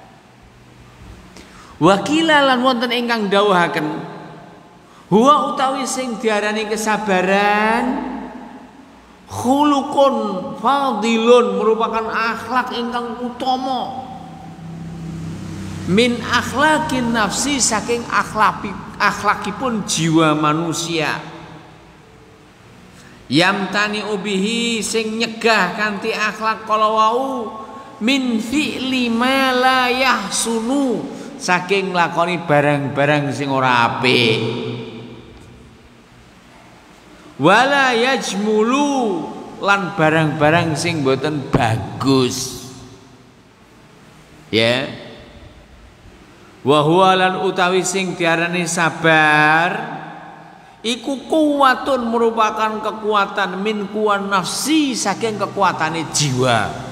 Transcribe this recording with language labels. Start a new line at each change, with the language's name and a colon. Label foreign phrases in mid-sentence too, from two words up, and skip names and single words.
Javanese: Wakila lan wonten ingkang dawuhaken huwa utawi sing diarani kesabaran
Arabic: خلق فاضل
Indonesian: merupakan akhlak
Javanese: ingkang utama
Arabic: من أخلاق النفس
Javanese: saking akhlakipun jiwa manusia
Arabic: يمتنع به
Javanese: sing nyegah kanthi akhlak kala wau
Arabic: من فعل ما لا يحسن
Javanese: saking lakoni barang-barang sing ora apik
Arabic: ولا يجمل
Javanese: lan barang-barang sing boten bagus ya
Arabic: وهو
Javanese: lan utawi sing diarani sabar iku kuwatun
Indonesian: merupakan kekuatan
Arabic: من قوى النفس
Javanese: saking kekuatane jiwa